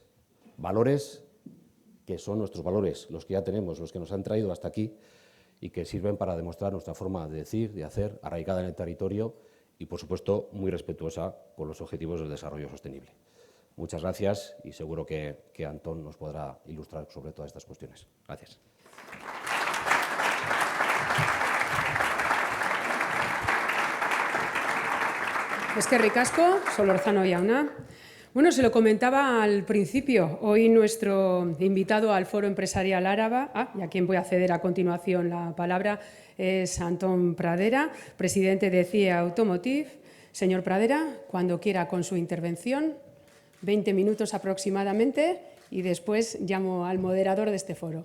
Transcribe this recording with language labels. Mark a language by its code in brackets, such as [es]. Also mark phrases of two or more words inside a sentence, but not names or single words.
[es] Valores que son nuestros valores, los que ya tenemos, los que nos han traído hasta aquí y que sirven para demostrar nuestra forma de decir, de hacer, arraigada en el territorio y, por supuesto, muy respetuosa con los objetivos del desarrollo sostenible. Muchas gracias y seguro que Antón nos podrá ilustrar sobre todas estas cuestiones. Gracias. [eu] Eskerrik asko, Solorzano jauna. [es] Bueno, se lo comentaba al principio, hoy nuestro invitado al Foro Empresarial Áraba, y a quien voy a ceder a continuación la palabra, es Antón Pradera, presidente de CIA Automotive. Señor Pradera, cuando quiera con su intervención, 20 minutos aproximadamente, y después llamo al moderador de este foro.